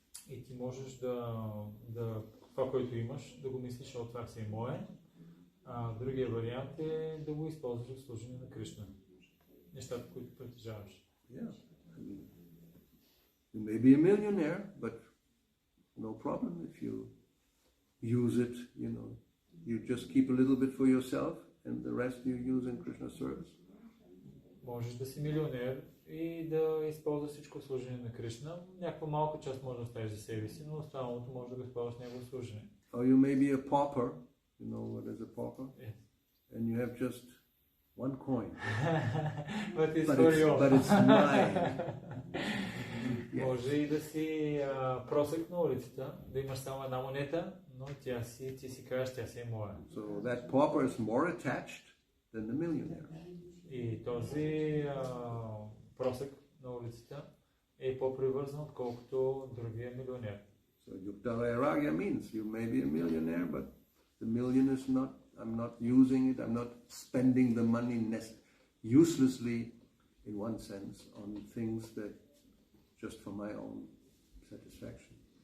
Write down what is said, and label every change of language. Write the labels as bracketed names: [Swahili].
[Bulgarian] И ти можеш да това, което имаш, да го мислиш, от това си е мое, а другия вариант е да го използваш в служение на Кришна. Нещата, които притежаваш. [English] Yeah. I mean, you may be a millionaire, but no problem if you use it, you just keep a little bit for yourself and the rest you use in Krishna's service. Можеш да си милионер и да използваш всичко в служение на Кришна. Някаква малка част може да оставиш за себе си, но останалото може да го използваш в негово служение. Or you may be a pauper, you know what is a pauper? Yes. And you have just one coin. But it's mine. [Bulgarian] Може и да си просек на улицата, да имаш само една монета, но ти си кажеш, тя си е моя. [English] So that pauper is more attached than the millionaire. [Bulgarian] И този просек на улицата е по-привързан, отколкото другия милионер. [English] So Yukta Vairagya means you may be a millionaire, but the million is not, I'm not using it, I'm not spending the money uselessly, in one sense, on things that just for my own satisfaction.